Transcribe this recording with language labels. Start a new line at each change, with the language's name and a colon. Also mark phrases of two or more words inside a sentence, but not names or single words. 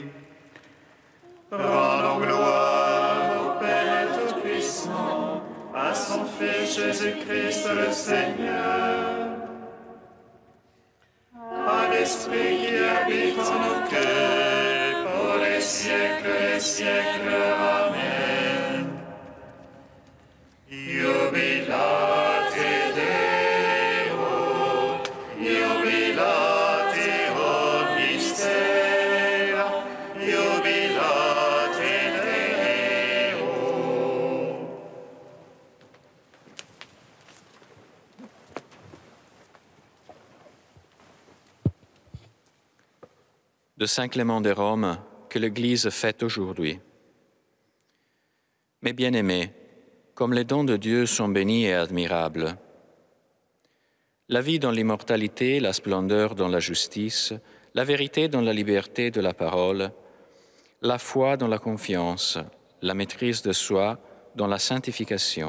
French: Rendons gloire au Père Tout-Puissant, à son Fils Jésus-Christ le Seigneur, à l'Esprit qui habite en nos cœurs, pour les siècles des siècles. Amen.
Latin: Jubilate Deo, jubilate mystère, jubilate Deo.
French: De Saint Clément de Rome que l'Église fête aujourd'hui. Mes bien-aimés, comme les dons de Dieu sont bénis et admirables, la vie dans l'immortalité, la splendeur dans la justice, la vérité dans la liberté de la parole, la foi dans la confiance, la maîtrise de soi dans la sanctification.